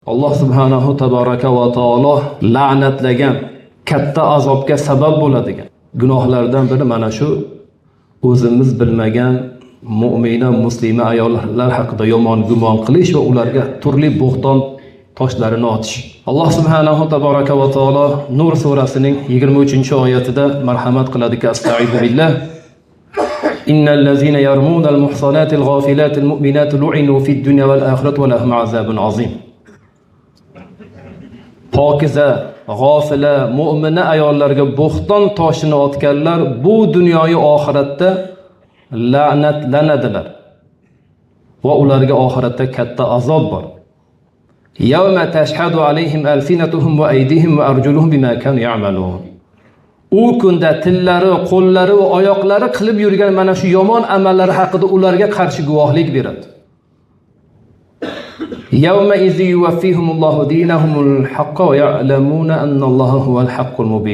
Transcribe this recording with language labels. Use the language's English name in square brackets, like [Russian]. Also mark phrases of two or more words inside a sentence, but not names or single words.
[Uzbek] Alloh [Arabic] سبحانه تبارك وتعالى [Uzbek] la'natlagan katta azobga sabab bo'ladigan gunohlardan biri mana shu o'zimiz bilmagan mu'mina muslima ayollar haqida yomon gumon qilish va ularga turli bo'xton toshlarini otish. Alloh [Arabic] سبحانه تبارك وتعالى [Uzbek] Nur surasining 23-oyatida marhamat qiladiki, [Arabic] أستعيذ بالله. إن الذين يرمون المحصنات الغافلات المؤمنات لعنوا في الدنيا والآخرة ولهم عذاب عظيم. [Uzbek] Pokiza, g'ofila, mu'mina ayollarga bo'xton toshini otganlar bu dunyoyu oxiratda la'natlanadilar va ularga oxiratda katta azob bor. [Arabic] يوم تشهد عليهم ألسنتهم وأيديهم وأرجلهم بما كانوا يعملون. [Uzbek] U kunda tillari, qo'llari va oyoqlari qilib yurgan mana shu yomon amallari haqida ularga qarshi guvohlik beradi. [Arabic] يومئذ يوفيهم الله دينهم الحق ويعلمون أن الله هو الحق المبين.